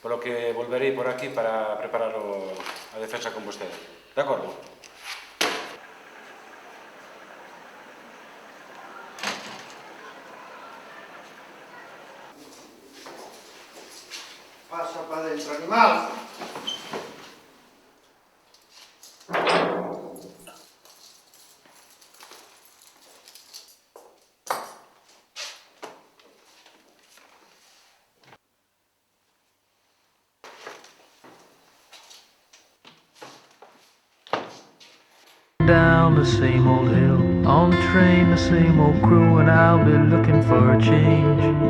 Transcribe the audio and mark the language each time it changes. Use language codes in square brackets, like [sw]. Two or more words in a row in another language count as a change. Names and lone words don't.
[gl] polo que volverei por aquí para preparar a defensa con vostede. De acordo? Pasa para dentro, animal. [en] Down the same old hill, on the train, the same old crew, and I'll be looking for a change.